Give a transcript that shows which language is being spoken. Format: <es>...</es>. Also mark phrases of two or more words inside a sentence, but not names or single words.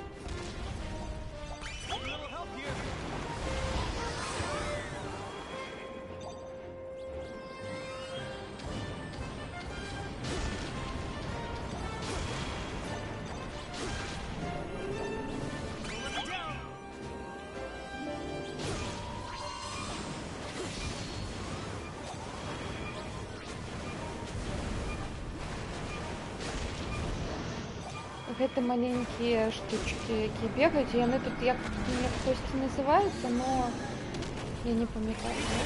<en>A little help here. Don't let me down.</en> <be>Гэта маленькія штучки, які бегаюць, яны тут як хтосьці называюцца, но я не памятаю.</be>